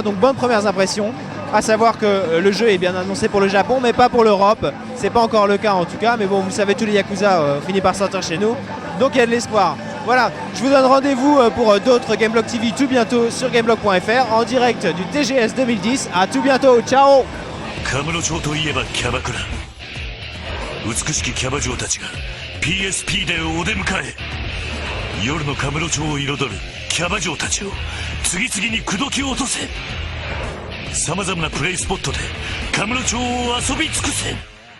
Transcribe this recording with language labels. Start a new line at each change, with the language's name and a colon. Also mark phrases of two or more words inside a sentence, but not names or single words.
French: Donc bonnes premières impressions, à savoir que le jeu est bien annoncé pour le Japon mais pas pour l'Europe. C'est pas encore le cas en tout cas, mais bon, vous savez, tous les Yakuza finissent par sortir chez nous, donc il y a de l'espoir. Voilà, je vous donne rendez-vous pour d'autres Gameblog TV tout bientôt sur Gameblog.fr en direct du TGS 2010. À tout bientôt, ciao.
Japanese: 美しきキャバ嬢たちが PSP でお出迎え。夜のカムロ町を彩るキャバ嬢たちを次々に口説き落とせ。さまざまなプレイスポットでカムロ町を遊び尽くせ。